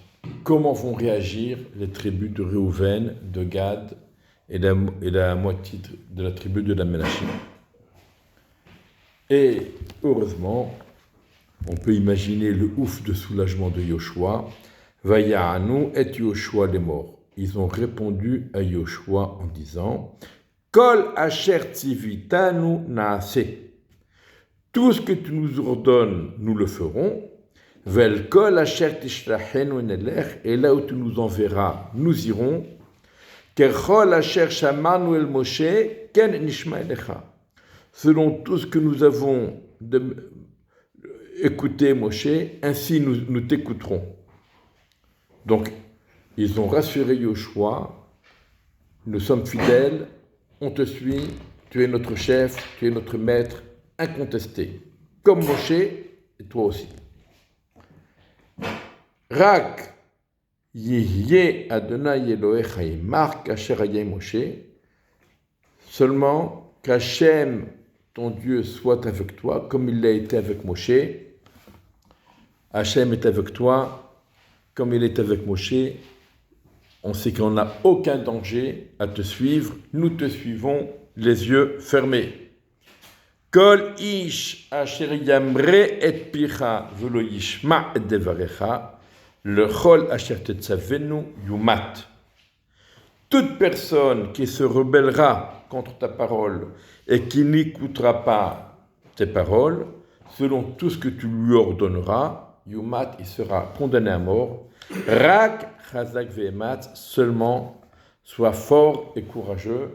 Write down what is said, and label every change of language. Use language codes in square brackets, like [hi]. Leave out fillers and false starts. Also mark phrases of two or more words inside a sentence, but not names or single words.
[fr] Comment vont réagir les tribus de Réhouven, de Gad et la moitié de la tribu de la Ménaché? Et heureusement, on peut imaginer le ouf de soulagement de Yoshua. [he] ויענו את יהושע [fr] les morts. Ils ont répondu à Yoshua en disant [he] כל אשר צויתנו נעשה. [fr] Tout ce que tu nous ordonnes, nous le ferons. [he] ואל כל אשר תשלחנו נלך. [fr] Et là où tu nous enverras, nous irons. [he] ככל אשר שמענו אל משה כן נשמע אליך. [fr] Selon tout ce que nous avons écouté, Moshe, ainsi nous t'écouterons. Donc, ils ont rassuré Yoshua, nous sommes fidèles, on te suit, tu es notre chef, tu es notre maître, incontesté, comme Moshe et toi aussi. [he] רק יהיה אדני אלהיך עמך כאשר היה משה, [fr] seulement qu'Hachem, ton Dieu, soit avec toi, comme il l'a été avec Moshe. Hachem est avec toi, comme il est avec Moshe. on sait qu'on n'a aucun danger à te suivre. Nous te suivons les yeux fermés. [he] כל איש אשר ימרה את פיך ולא ישמע את דבריך, לכל אשר תצונו יומת. [fr] Toute personne qui se rebellera contre ta parole et qui n'écoutera pas tes paroles, selon tout ce que tu lui ordonneras, yumat, il sera condamné à mort. [he] רק חזק ואמץ, [fr] seulement sois fort et courageux.